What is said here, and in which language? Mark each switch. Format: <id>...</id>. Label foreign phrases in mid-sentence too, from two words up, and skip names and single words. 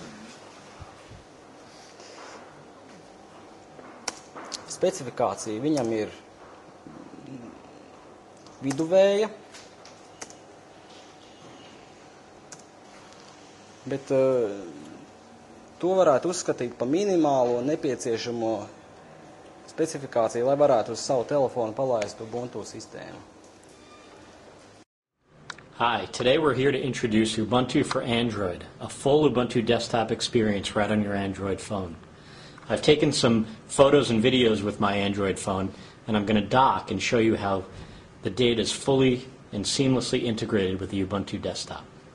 <lv>Specifikācija viņam ir viduvēja, bet to varētu uzskatīt par minimālo nepieciešamo specifikāciju, lai varētu uz savu telefonu palaist Ubuntu sistēmu.</lv> <en>Hi, today we're here to introduce Ubuntu for Android, a full Ubuntu desktop experience right on your Android phone. I've taken some photos and videos with my Android phone, and I'm going to dock and show you how the data is fully and seamlessly integrated with the Ubuntu desktop.</en>